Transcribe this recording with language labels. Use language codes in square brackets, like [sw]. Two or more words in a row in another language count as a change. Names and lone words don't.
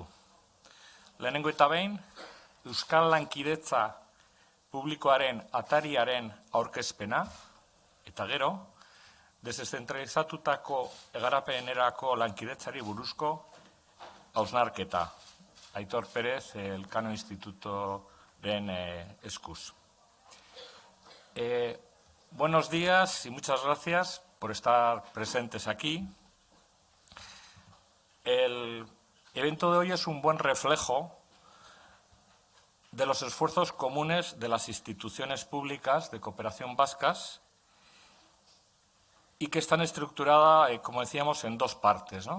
[eu] Lehenengo eta behin, Euskal Lankidetza Publikoaren atariaren aurkezpena, eta gero, deszentralizatutako garapenerako lankidetzari buruzko hausnarketa. Aitor Pérez, Elkano Institutoren eskuz. [es] Buenos días y muchas gracias por estar presentes aquí. El evento de hoy es un buen reflejo de los esfuerzos comunes de las instituciones públicas de cooperación vascas y que están estructuradas, como decíamos, en dos partes, ¿no?